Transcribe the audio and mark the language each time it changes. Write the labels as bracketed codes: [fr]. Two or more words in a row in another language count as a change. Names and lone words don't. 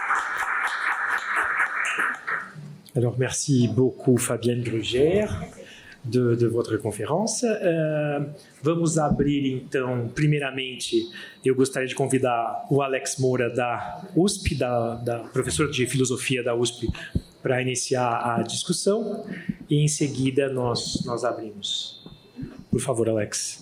[fr] Alors, merci beaucoup Fabienne Grugère. de votre conférence. [pt] Vamos abrir, então, primeiramente, eu gostaria de convidar o Alex Moura, da USP, da professora de filosofia da USP, para iniciar a discussão, e em seguida nós abrimos. Por favor, Alex.